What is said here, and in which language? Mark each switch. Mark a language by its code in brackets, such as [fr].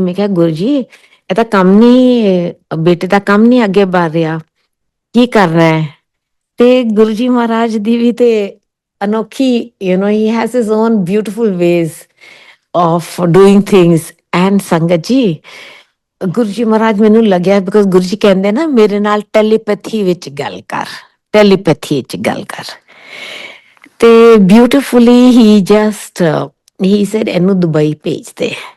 [pa] ਮੈਂ ਕਿਹਾ ਗੁਰੂ ਜੀ ਇਹ ਤਾਂ ਕੰਮ ਨਹੀਂ, ਬੇਟੇ ਦਾ ਕੰਮ ਨਹੀਂ ਅੱਗੇ ਵੱਧ ਰਿਹਾ, ਕੀ ਕਰਨਾ ਹੈ? ਤੇ ਗੁਰੂ ਜੀ ਮਹਾਰਾਜ ਦੀ ਵੀ ਤੇ ਅਨੋਖੀ, [en] he has his own beautiful ways of doing things। [pa] and ਸੰਗਤ ਜੀ ਗੁਰੂ ਜੀ ਮਹਾਰਾਜ ਮੈਨੂੰ ਲੱਗਿਆ ਬਿਕੋਜ਼ ਗੁਰੂ ਜੀ ਕਹਿੰਦੇ ਨਾ ਮੇਰੇ ਨਾਲ ਟੈਲੀਪੈਥੀ ਵਿੱਚ ਗੱਲ ਕਰ, ਟੈਲੀਪੈਥੀ ਵਿੱਚ ਗੱਲ ਕਰ। ਤੇ [en] beautifully ਹੀ just ਹੀ said [pa] ਇਹਨੂੰ ਦੁਬਈ ਭੇਜ ਦੇ।